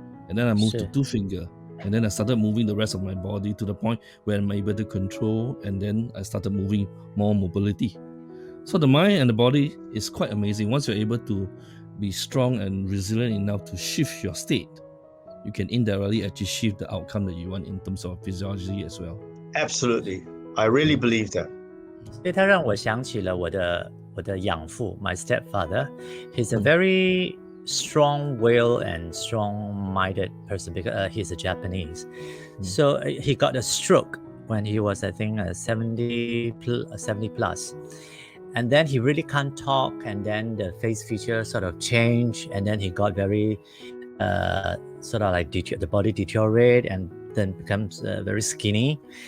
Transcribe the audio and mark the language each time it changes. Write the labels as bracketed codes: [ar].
[en] And then I moved to 2 fingers. And then I started moving the rest of my body to the point where I'm able to control. And then I started moving more mobility. So the mind and the body is quite amazing. Once you're able to be strong and resilient enough to shift your state, you can indirectly actually shift the outcome that you want in terms of physiology as well. Absolutely. I really believe that. [zh] 所以它让我想起了我的养父 [en] my stepfather. He's a very strong-willed and strong-minded person because he's a Japanese. So he got a stroke when he was, I think, 70 plus. And then he really can't talk, and then the face feature sort of changed, and then he got very sort of like the body deteriorate and then becomes very skinny.